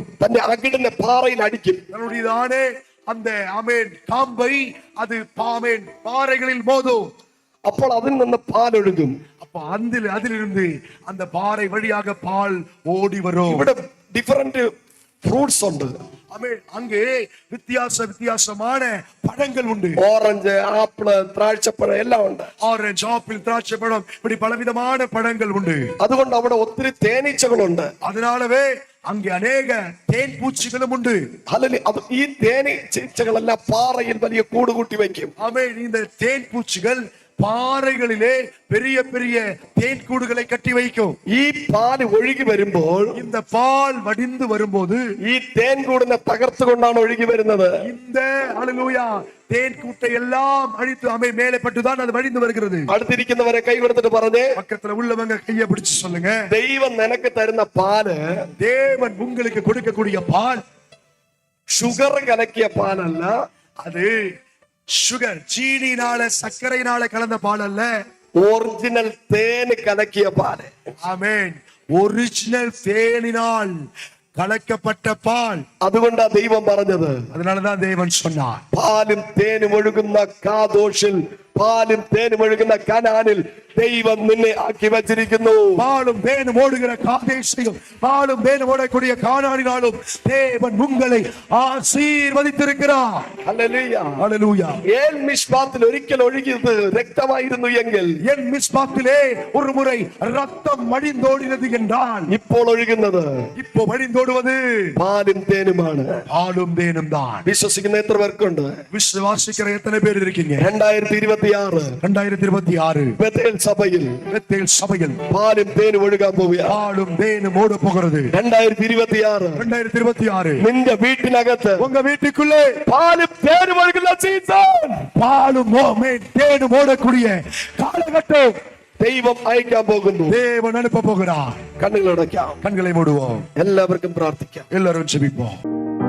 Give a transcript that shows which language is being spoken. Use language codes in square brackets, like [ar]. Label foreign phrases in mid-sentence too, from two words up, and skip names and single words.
[ml] തന്റെ അകിടിനെ പാറയിൽ അടിക്കും. [ta] தன்னுடையதானே அந்த காம்பை அது பாறைகளில் மோதும். [ml] അപ്പോൾ അതിൽ നിന്ന് പാലൊഴുകും. [ta] அப்ப அதிலிருந்து அந்த பாறை வழியாக பால் ஓடி வரும். [ml] ഇവിടെ [en] different fruits [ml] ഉണ്ട്. [ta] அங்கே வித்தியாசமான பழங்கள் உண்டு. [ml] ഓറഞ്ച്, ആപ്പിള്, ദ്രാക്ഷപ്പഴം എല്ലാം ഉണ്ട്. [ta] ஆரஞ்சு, ஆப்பிள், திராட்சை பழம் இப்படி பலவிதமான பழங்கள் உண்டு. [ml] അതുകൊണ്ട് അവിടെ ഒത്തിരി തേനീച്ചകളുണ്ട്. [ta] அதனாலவே அங்கே அநேக தேன் பூச்சிகளும் உண்டு. [ml] ഈ തേനീച്ചകളെല്ലാം പാറയിൽ വലിയ കൂട് കൂട്ടി വയ്ക്കും. [ta] இந்த தேன் பூச்சிகள் பாறைகளிலே பெரிய பெரிய தேன் கூடுகளை கட்டி வைக்கும். [ml] ഈ പാല് ഒഴുകി വരുമ്പോൾ [ta] இந்த பால் வடிந்து வரும்போது [ml] ഈ തേൻ കൂടിനെ തകർത്തുകൊണ്ടാണ് ഒഴുകി വരുന്നത്. [ta] இந்த ஹல்லேலூயா தேன் கூட்டை எல்லாம் அழித்து மேலே பட்டுதான் அது வடிந்து வருகிறது. [ml] അടുത്തിരിക്കുന്നവരെ കൈ കൊടുത്തിട്ട് പറഞ്ഞേ, [ta] பக்கத்துல உள்ளவங்க கையை பிடிச்சு சொல்லுங்க, [ml] ദൈവം നിനക്ക് തരുന്ന പാല് [ta] தேவன் உங்களுக்கு கொடுக்கக்கூடிய பால் [ml] ഷുഗർ കലക്കിയ പാലല്ല. [ta] அது சுகர் சீனினால சர்க்கரையினால கலந்த பால் அல்ல. ஒரிஜினல் தேன் கலக்கிய பால். ஆமென். ஒரிஜினல் தேனினால் கலக்கப்பட்ட பால். [ml] അതുകൊണ്ടാ ദൈവം പറഞ്ഞത്. [ta] அதனாலதான் தேவன் சொன்னார், [ml] പാലും തേനും ഒഴുകുന്ന കാദോഷിൽ, പാലും തേനും ഒഴുകുന്ന കനാനിൽ ദൈവം നിന്നെ ആക്കി വച്ചിരിക്കുന്നു. [ta] பாலும் தேனும் ஓடுகிற காதேசையும் பாலும் தேனும் ஓடக்கூடிய கானானினாலும் தேவன் உங்களை ஆசீர்வதித்திருக்கிறார். [ml] ഹല്ലേലൂയ. [ta] ஹல்லேலூயா. [ml] ഏൽ മിഷ്പാത്തിൽ ഒരിക്കൽ ഒഴുകിയത് രക്തമായിരുന്നു എങ്കിൽ [ta] என் மிஸ்பாத்திலே ஒரு முறை ரத்தம் வழிந்தோடினது என்றால் [ml] ഇപ്പോൾ ഒഴുകുന്നത് [ta] இப்போ வழிந்தோடுவது [ml] പാലും തേനുമാണ്. [ta] பாலும் தேனும் தான். [ml] വിശ്വസിക്കുന്ന എത്ര പേർക്കുണ്ട്? [ta] விசுவாசிக்கிற எத்தனை பேர் இருக்கீங்க? 2026 பெத்தேல் [ml] സഭയിൽ പാലും തേനും ഒഴുകാൻ പോവുകയാണ്. [ta] பாலும் தேனும் ஓட போகிறது. [ml] 2026 നിന്റെ വീട്ടിനകത്ത് [ta] உங்க வீட்டுக்குள்ளே [ml] പാലും തേനും ഒഴുകുന്ന സീസൺ, [ta] பாலும் தேனும் ஓடக்கூடிய காலகட்டம் [ml] ദൈവം അയക്കാൻ പോകുന്നു. [ta] தேவன் அனுப்ப போகிறார். [ml] കണ്ണുകളടയ്ക്കാം, [ta] கண்களை மூடுவோம், [ml] എല്ലാവർക്കും പ്രാർത്ഥിക്കാം. [ta] எல்லாரும் ஜெபிப்போம்.